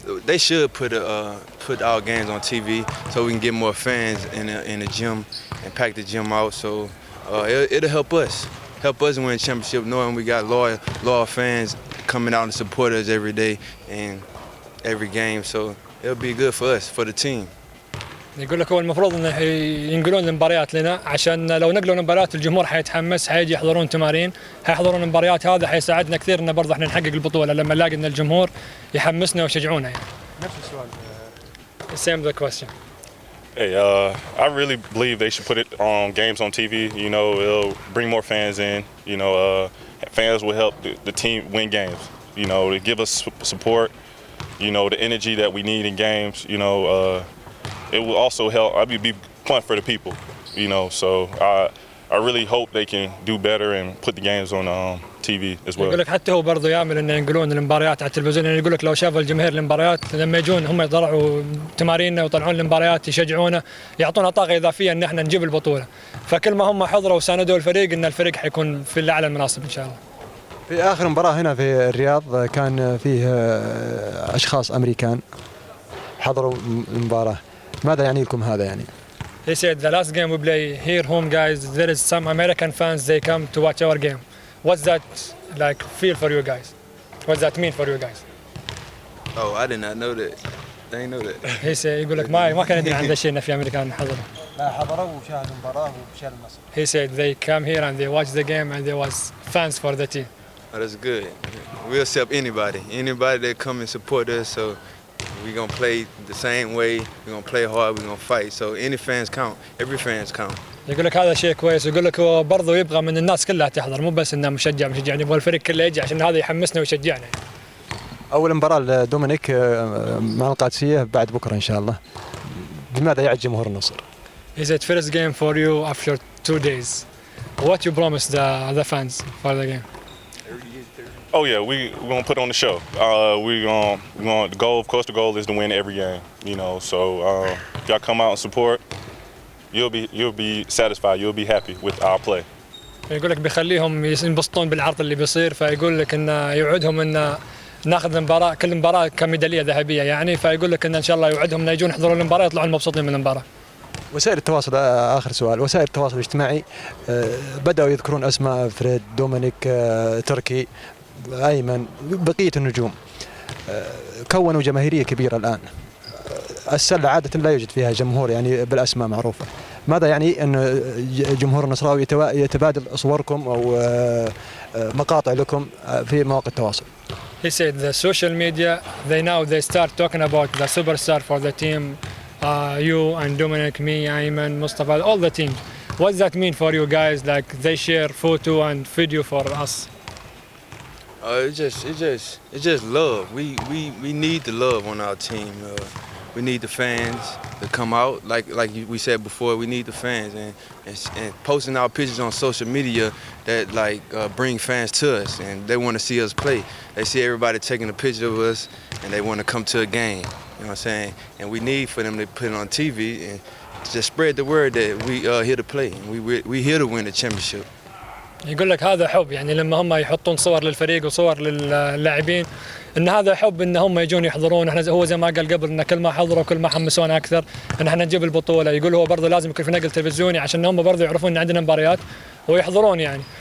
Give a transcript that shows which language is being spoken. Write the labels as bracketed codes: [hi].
[en] They should put our games on TV so we can get more fans in the gym and pack the gym out. So it'll help us win the championship, knowing we got loyal fans coming out and support us every day and every game. So it'll be good for us, for the team. [ar] يقول لك هو المفروض انه ينقلون المباريات لنا، عشان لو نقلوا المباريات الجمهور حيتحمس، حيجي يحضرون تمارين، حيحضرون المباريات، هذا حيساعدنا كثير انه برضه احنا نحقق البطوله لما نلاقي ان الجمهور يحمسنا ويشجعونا يعني. نفس السؤال. [en] Same the question. Hey, I really believe they should put it on games on TV. You know, it'll bring more fans in. You know, fans will help the team win games. You know, to give us support. You know, the energy that we need in games. You know, it will also help. I mean, be fun for the people. You know, so I really hope they can do better and put the games on TV as well. [ar] يقول لك حتى هو برضه يامل انه ينقلون المباريات على التلفزيون، يعني يقول لك لو شافوا الجماهير المباريات لما يجون هم يطلعوا تماريننا ويطلعون المباريات يشجعونا، يعطونا طاقه اضافيه ان احنا نجيب البطوله، فكل ما هم حضروا وساندوا الفريق ان الفريق حيكون في الاعلى المناصب ان شاء الله. في آخر مباراة هنا في الرياض كان فيه أشخاص أمريكان حضروا المباراة، ماذا يعني لكم هذا يعني؟ [en] He said the last game we play here home guys, there is some American fans they come to watch our game. What's that like feel for you guys? What's that mean for you guys? Oh, I did not know that. They didn't know that. He said [ar] يقول لك ما كان يدري عن ذا الشيء ان في امريكان حضروا. لا حضروا وشاهدوا المباراة وشاهدوا النصر. [en] He said they come here and they watch the game and there was fans for the team. Oh, that's good. We'll accept anybody that come and support us. So we're gonna play the same way. We're gonna play hard. We're gonna fight. So any fans count. Every fans count. [ar] يقول لك هذا شيء كويس، يقول لك هو برضه يبغى من الناس كلها تحضر، مو بس انه مشجع يعني يبغى الفريق كله يجي عشان هذا يحمسنا ويشجعنا. أول مباراة لدومينيك مع القادسية بعد بكرة إن شاء الله، بماذا يعد جمهور النصر؟ [en] He said first game for you after 2 days. What you promise the fans for the game? Oh yeah, we're gonna put on the show. We're gonna the goal, of course, the goal is to win every game. You know, so if y'all come out and support, you'll be satisfied. You'll be happy with our play. [ar] يقول لك بيخليهم ينبسطون بالعرض اللي بيصير، فيقول لك انه يوعدهم ان ناخذ المباراه كل مباراه كميداليه ذهبيه يعني، فيقول لك ان شاء الله يوعدهم انه يجون يحضرون المباراه يطلعون مبسوطين من المباراه. وسائل التواصل، آخر سؤال، وسائل التواصل الاجتماعي بدأوا يذكرون أسماء فريد، دومينيك، تركي، أيمن بقية النجوم كونوا جماهيرية كبيرة الآن. السلة عادة لا يوجد فيها جمهور يعني بالأسماء معروفة. ماذا يعني أن جمهور النصراوي يتبادل صوركم أو مقاطع لكم في مواقع التواصل؟ [en] He said the social media, they start talking about the superstar for the team, you and Dominic, me, Ayman, Mustafa, all the teams. What does that mean for you guys? Like they share photo and video for us. It's just love. We need the love on our team. We need the fans to come out. Like we said before, we need the fans and posting our pictures on social media that bring fans to us, and they want to see us play. They see everybody taking a picture of us, and they want to come to a game. You know what I'm saying? And we need for them to put it on TV and just spread the word that we are here to play. And we here to win the championship. [ar] يقول لك هذا حب، يعني لما هم يحطون صور للفريق وصور للاعبين ان هذا حب ان هم يجون يحضرون. احنا هو زي ما قال قبل ان كل ما حضروا كل ما حمسونا اكثر ان احنا نجيب البطوله. يقول هو برضه لازم يكون في نقل تلفزيوني عشان هم برضه يعرفون ان عندنا مباريات ويحضرون يعني.